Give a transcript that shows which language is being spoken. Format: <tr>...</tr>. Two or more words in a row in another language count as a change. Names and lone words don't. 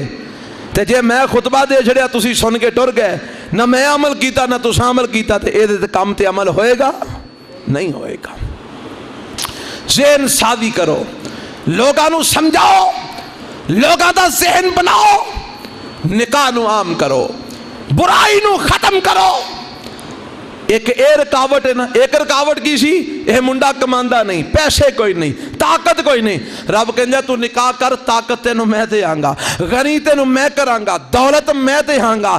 <pa>تے جے میں خطبہ دے چھڑیا تسی سن کے ٹر گئے, نہ میں عمل کیتا نہ تساں عمل کیتا, تے اے دے کام تے عمل ہوئے گا؟ نہیں ہوئے گا. ذہن سازی کرو, لوگاں نو سمجھاؤ, لوگاں دا ذہن بناؤ, نکاح نو عام کرو, برائی نو ختم کرو. ایک اے رکاوٹ ہے نا, ایک رکاوٹ کی سی, اے منڈا کماندہ نہیں, پیسے کوئی نہیں, طاقت کوئی نہیں. رب کہندا تو نکاح کر, طاقت تینوں میں دے آنگا, غنی تینوں میں کرانگا, دولت میں دے آنگا.</pa>